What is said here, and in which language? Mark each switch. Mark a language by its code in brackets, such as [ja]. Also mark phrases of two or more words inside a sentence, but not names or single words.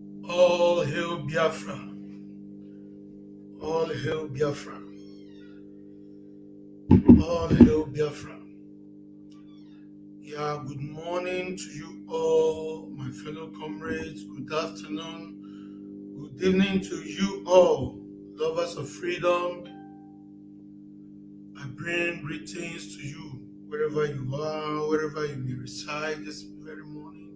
[en] All hail Biafra. All hail Biafra. All hail Biafra. Yeah, good morning to you all, my fellow comrades. Good afternoon. Good evening to you all, lovers of freedom. I bring greetings to you, wherever you are, wherever you may reside this very morning.